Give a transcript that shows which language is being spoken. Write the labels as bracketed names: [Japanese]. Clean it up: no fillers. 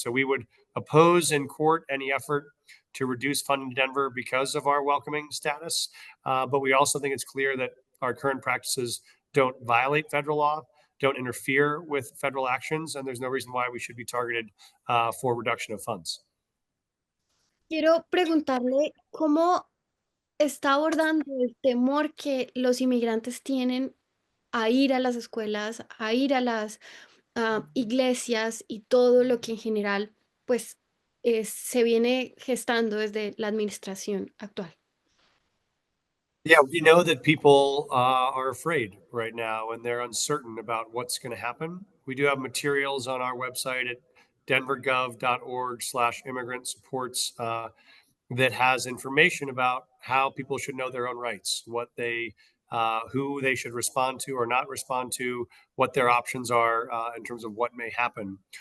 [English] So we would oppose in court any effort to reduce funding to Denver because of our welcoming status. But we also think it's clear that our current practices don't violate federal law, don't interfere with federal actions, and there's no reason why we should be targeted for reduction of funds. [Spanish] Quiero preguntarle cómo está abordando el temor que los inmigrantes tienen a ir a las escuelas, a ir a las iglesias y todo lo que en general, pues, se viene gestando desde la administración actual. [English] Yeah, we know that people are afraid right now and they're uncertain about what's going to happen. We do have materials on our website at denvergov.org/immigrant supports that has information about how people should know their own rights, who they should respond to or not respond to, what their options are in terms of what may happen.